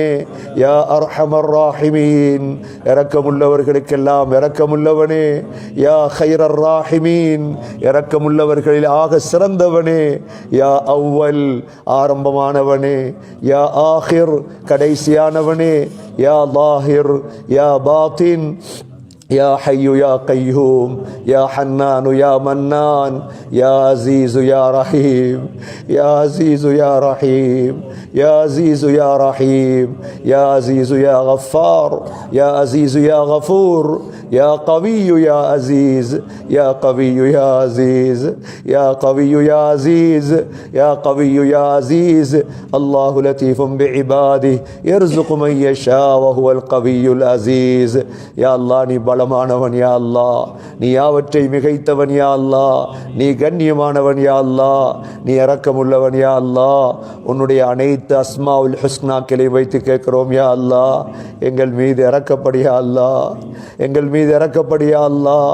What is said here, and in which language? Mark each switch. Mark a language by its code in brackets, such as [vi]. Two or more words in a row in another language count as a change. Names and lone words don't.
[ar] يا أرحم الراحمين, [ta] இரக்கமுள்ளவர்களுக்கெல்லாம் இரக்கமுள்ளவனே. [ar] يا خير الراحمين, [ta] இரக்கமுள்ளவர்களில் ஆக சிறந்தவனே. [ar] يا أول, ஆரம்பமானவனே. يا آخر, கடைசியானவனே. يا ظاهر، يا باطن, يا حي يا قيوم، يا حنان يا منان، يا عزيز يا رحيم، يا عزيز يا رحيم، يا عزيز يا رحيم، يا عزيز يا غفار، يا عزيز يا غفور، يا قوي يا عزيز، يا قوي يا عزيز، يا قوي يا عزيز، يا قوي يا عزيز. الله لطيف بعباده يرزق من يشاء وهو القوي العزيز. يا الله [ta] நீ பலமானவன் [ar] يا الله. [ta] நீ யாவற்றை மிகைத்தவன் [ar] يا الله. [ta] நீ கண்ணியமானவன் [ar] يا الله. [ta] நீ இரக்கமுள்ளவன் [ar] يا الله. [ta] உன்னுடைய அனைத்து [ar] أسماء الحسنى [ta] வைத்து கேட்கிறோம் [ar] يا الله. [ta] எங்கள் மீது இறக்கப்படியா அல்லாஹ். எங்கள் மீது இறக்கப்படியா அல்லாஹ்.